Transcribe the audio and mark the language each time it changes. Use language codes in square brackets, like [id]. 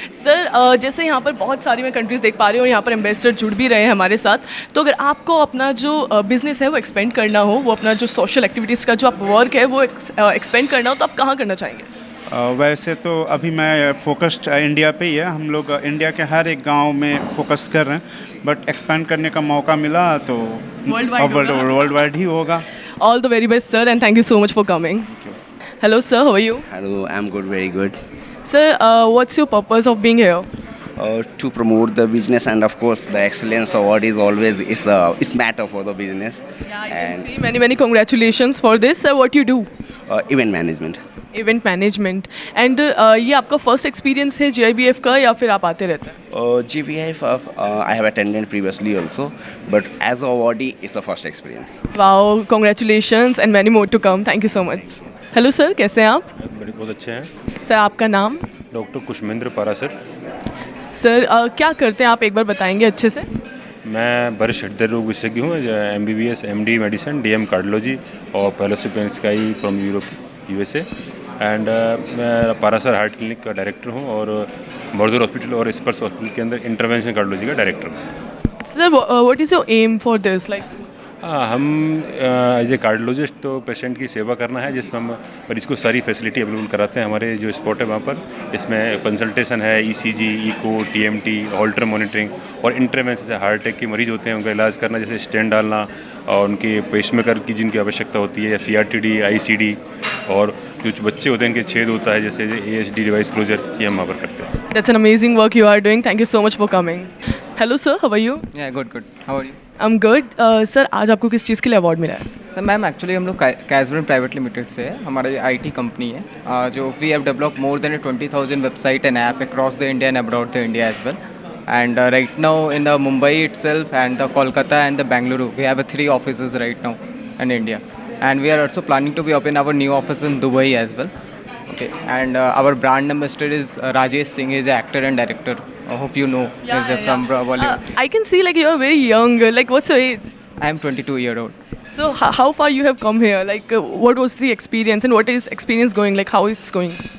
[hi] Sir, जैसे यहाँ पर बहुत सारी मैं कंट्रीज़ देख पा रही हूँ और यहाँ पर एम्बेसडर जुड़ भी रहे हैं हमारे साथ, तो अगर आपको अपना जो बिज़नेस है वो एक्सपेंड करना हो, वो अपना जो सोशल एक्टिविटीज़ का जो आप वर्क है वो एक्सपेंड करना हो, तो आप कहाँ करना चाहेंगे? वैसे तो अभी मैं फोकस्ड इंडिया पे ही है। हम लोग इंडिया के हर एक गांव में फोकस कर रहे हैं, बट एक्सपेंड करने का मौका मिला तो वर्ल्ड वाइड ही होगा। [en] All the very best sir, and thank you so much for coming. Hello sir, how are you? Hello, I'm good, very good. Sir, what's your purpose of being here? To promote the business, and of course the excellence award is always it's matter for the business. Yeah, I can see. Many congratulations for this. Sir, what you do? Event management. Event management. [hi] And ये आपका first experience है GIBF का या फिर आप आते रहते हैं? [en] GIBF I have attended previously also, but as a awardee it's the first experience. Wow, congratulations and many more to come. Thank you so much. [hi] Hello sir, कैसे हैं आप? बहुत अच्छे हैं सर। आपका नाम? डॉक्टर कुशमेंद्र पारासर। सर, क्या करते हैं आप एक बार बताएंगे अच्छे से? मैं वरिष्ठ हृदय रोग विशेषज्ञ हूँ, MBBS MD medicine DM cardiology और fellowship in sky from Europe USA, and मैं पारासर हार्ट क्लिनिक का डायरेक्टर हूँ और बर्दुर हॉस्पिटल और स्पर्श हॉस्पिटल के अंदर इंटरवेंशन कार्डियोलॉजी का डायरेक्टर हूँ। [en] Sir, what is your aim for this, like? [hi] हम एज ए कार्डियोलॉजिस्ट तो पेशेंट की सेवा करना है, जिसमें हम मरीज को सारी फैसिलिटी अवेलेबल कराते हैं। हमारे जो स्पॉट है वहाँ पर, इसमें कंसल्टेशन है, ECG, ECO, TMT, alter monitoring और इंटरवेंशन, जैसे हार्ट अटैक के मरीज होते हैं उनका इलाज करना, जैसे स्टेंट डालना और उनके पेसमेकर की जिनकी आवश्यकता होती है, या CRTD, ICD, और जो बच्चे होते हैं इनके छेद होता है जैसे ASD डिवाइस क्लोजर, ये हम वहाँ पर करते हैं। [en] That's an amazing work you are doing. Thank you so much for coming. Hello sir, how are you? Yeah, good. How are you? I'm good. [hi] Sir, आज आपको किस चीज़ के लिए अवार्ड मिला है? [en] sir ma'am, [hi] एक्चुअली हम लोग कैसब्रन प्राइवेट लिमिटेड से है, हमारा ये IT कंपनी है, [en] जो we have develop more than 20,000 website and app across the India and abroad the India as well, and right now in the Mumbai itself and the Kolkata and the Bangalore, we have 3 offices right now in India, and we are also planning to be open our new office in Dubai as well. Okay, and our brand ambassador is Rajesh Singh. He is an actor and director. I hope you know. He's from Bollywood. I can see like you are very young. Like, what's your age? I am 22-year-old. So how far you have come here? Like, what was the experience and what is experience going? Like, how it's going?